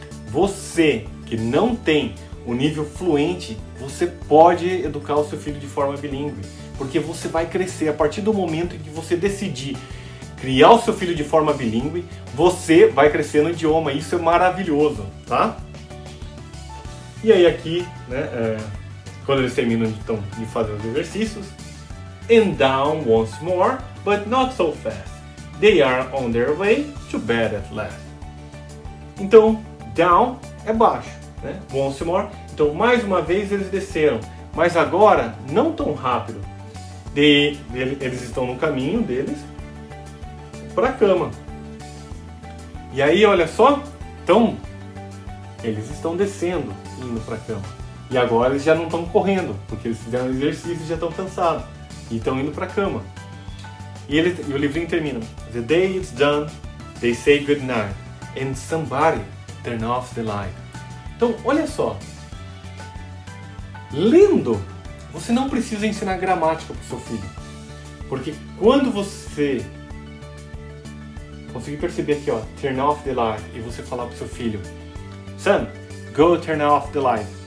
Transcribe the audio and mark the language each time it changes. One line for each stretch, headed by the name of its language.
Portuguese: Você que não tem o nível fluente, você pode educar o seu filho de forma bilíngue, porque você vai crescer a partir do momento em que você decidir criar o seu filho de forma bilíngue, você vai crescer no idioma, isso é maravilhoso, tá? E aí aqui, né, quando eles terminam então, de fazer os exercícios,
English: and down once more, but not so fast. They are on their way to bed at last.
Portuguese: Então, down é baixo, né?
English: Once more.
Portuguese: Então, mais uma vez eles desceram, mas agora não tão rápido. Eles estão no caminho deles para a cama. E aí, olha só, então eles estão descendo, indo para a cama. E agora eles já não estão correndo, porque eles fizeram exercício e já estão cansados. E estão indo para a cama. E o livrinho termina.
English: The day is done, they say goodnight, and somebody turn off the light.
Portuguese: Então, olha só. Lendo, você não precisa ensinar gramática para o seu filho. Porque quando você conseguir perceber aqui, ó,
English: turn off the light,
Portuguese: e você falar para o seu filho,
English: son, go turn off the light.